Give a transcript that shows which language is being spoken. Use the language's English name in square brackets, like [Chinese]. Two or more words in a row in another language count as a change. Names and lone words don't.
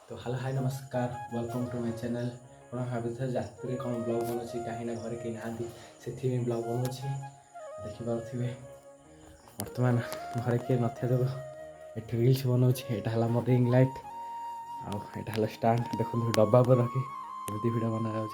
[English] तो hello hi नमस्कार welcome to my channel. [Odia] ଆପଣ ଭାବିଥିବେ ରାତିରେ କ'ଣ ବ୍ଲଗ୍ ବନଉଛି କାହିଁକି ନା ଘରେ କେହି ନାହାନ୍ତି ସେଥିପାଇଁ ବ୍ଲଗ୍ ବନଉଛି। ଦେଖିପାରୁଥିବେ ବର୍ତ୍ତମାନ ଘରେ କିଏ ନଥିବା ଯୋଗୁଁ ଏଠି ରିଲ୍ସ ବନଉଛି। ଏଇଟା ହେଲା ମୋ [English] ring light [Odia] ଆଉ ଏଇଟା ହେଲା ଷ୍ଟାଣ୍ଡ। ଦେଖନ୍ତୁ ଡବା ଉପରେ ରଖି ଏମିତି ଭିଡ଼ିଓ ବନାଯାଉଛି।